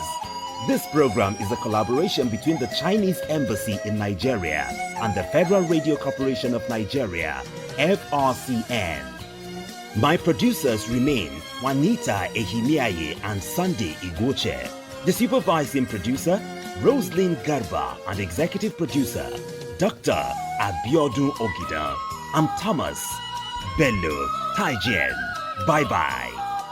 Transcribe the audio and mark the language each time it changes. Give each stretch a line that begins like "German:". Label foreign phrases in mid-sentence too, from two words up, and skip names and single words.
English: This program is a collaboration between the Chinese Embassy in Nigeria and the Federal Radio Corporation of Nigeria, FRCN. My producers remain Juanita Ehimiaye and Sunday Iguoche. The supervising producer, Rosalind Garba, and executive producer, Dr. Abiodun Ogida. I'm Thomas Bello Taijian. Bye-bye.